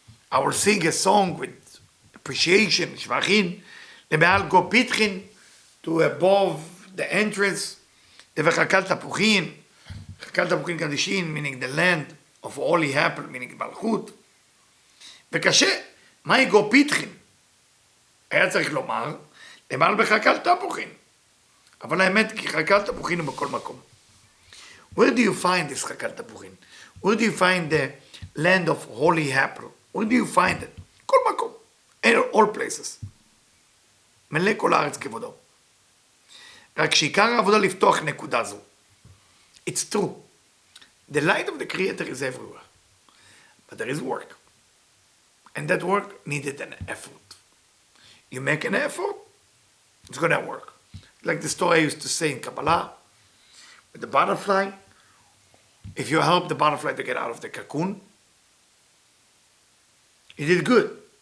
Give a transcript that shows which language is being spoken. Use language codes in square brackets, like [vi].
[en] I will sing a song with appreciation, [arc] שבחין, למעל גו פיתחין, [en] to above the entrance, [arc] לבחקת תפוחין, בחקת תפוחין קדישין, [en] meaning the land of holy apple, meaning מלכות. [he] וקשה, מהי גו פיתחין? היה צריך לומר, למעל בחקת תפוחין. אבל האמת, כי חקת תפוחין הוא בכל מקום. [en] Where do you find this Chakal Tapuchin? Where do you find the land of holy apple? Where do you find it? [he] כל מקום. [en] All places. [he] מלא כל הארץ כבודו. רק שעיקר העבודה לפתוח נקודה זו. [en] It's true. The light of the Creator is everywhere. But there is work. And that work needed an effort. You make an effort, it's going to work. Like the story I used to say in Kabbalah, with the butterfly, if you help the butterfly to get out of the cocoon, you did good.